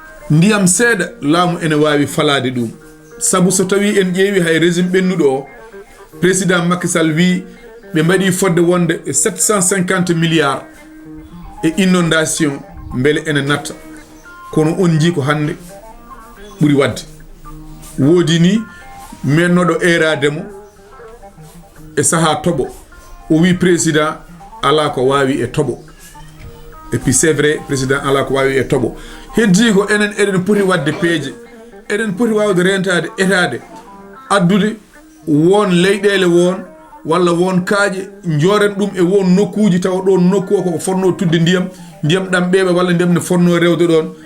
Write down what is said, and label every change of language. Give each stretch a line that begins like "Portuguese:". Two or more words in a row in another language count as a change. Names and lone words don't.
Fula: Ndiyam seeɗa, laamu ene wawi falade ɗum. Sabu so tawi en ƴeewi hay régime ɓennuɗo o, président Macky Sall wi ɓe mbaɗi fodde wonde e sept cent cinquante milliards e inondation, beele ene natta. Kono on jii ko hande ɓuri wadde. Woodi ni mennoɗo erademo e saaha toɓo. O wi président ala ko wawi e toɓo.
French: Et puis c'est vrai, président ala ko wawi e toɓo.
Fula: Heddi ko enen eɗen poti wadde peeje. Eɗen poti wawde rentade, etade, addude won leyɗele won, walla won kaaƴe, joren ɗum e won nokkuji, tawa ɗo nokku o koko fonno tudde ndiyam, ndiyam ɗam ɓeeɓa, walla ndiyam ne fonno rewde ɗon.